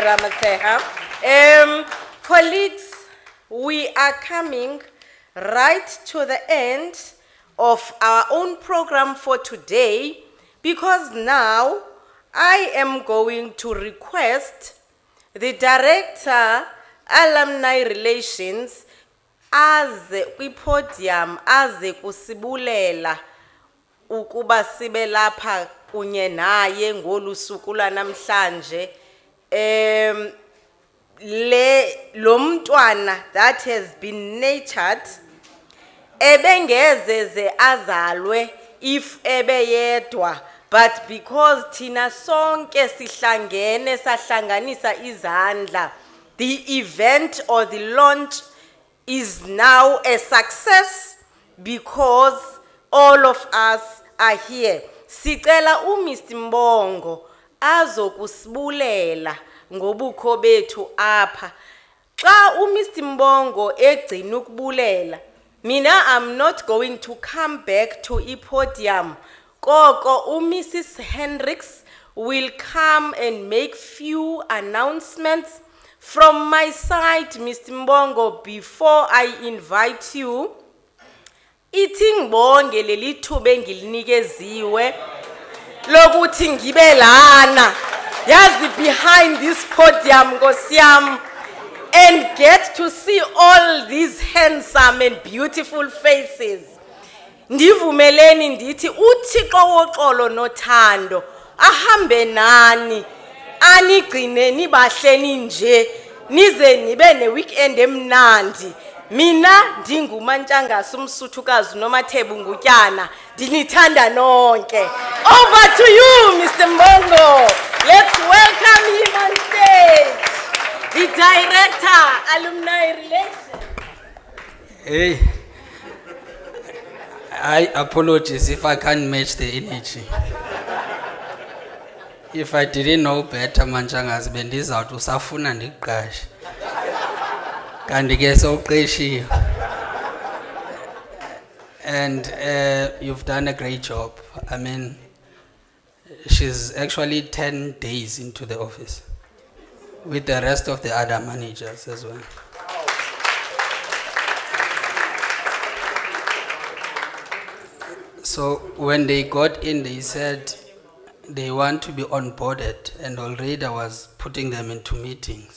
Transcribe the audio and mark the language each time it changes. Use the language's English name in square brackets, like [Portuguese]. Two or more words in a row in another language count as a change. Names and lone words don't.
[English] Ramatseha? Colleagues, we are coming right to the end of our own program for today, because now I am going to request The director, alumni relations, [Xhosa] aze kwipodium aze kusibulela ukuba sibe lapha kunye naye ngolu suku lwanamhlanje. Lo mntwana [English] that has been nurtured [Xhosa] ebengezeze azalwe if ebeyedwa, [English] but because [Xhosa] thina sonke sihlangene sahlanganisa izandla, [English] the event or the launch is now a success because all of us are here. [Xhosa] Sicela Mr. Mbongo azokusibulela ngobukho bethu apha. Xa Mr. Mbongo egcina ukubulela, mina [English] I'm not going to come back to ipodium. [Xhosa] Koko Mrs. [English] Hendricks will come and make few announcements from my side, Mr. Mbongo, before I invite you. [Zulu] Ithi ngibonge leli thuba engilinikeziwe lokuthi ngibe lana yazi [English] behind this podium [Zulu] Nkosi yami, [English] and get to see all these handsome and beautiful faces. [Xhosa] Ndivumeleni ndithi uThixo woxolo nothando ahambe nani, anigcine nibahleni nje nize nibe ne weekend emnandi. Mina ndingumantshangasi umsuthukazi noMathebu Ngutyana, ndinithanda nonke. [English] Over to you, Mr. Mbongo. Let's welcome him on stage. The director, alumni relations. Hey, I apologize if I can't match the energy. If I didn't know better, [Xhosa] Manchangazi bendizawuthi usafuna ndiqashe. Kanti ke sowuqeshiwe. [English] And you've done a great job. I mean, she's actually 10 days into the office with the rest of the other managers as well. So when they got in, they said they want to be onboarded, and already I was putting them into meetings.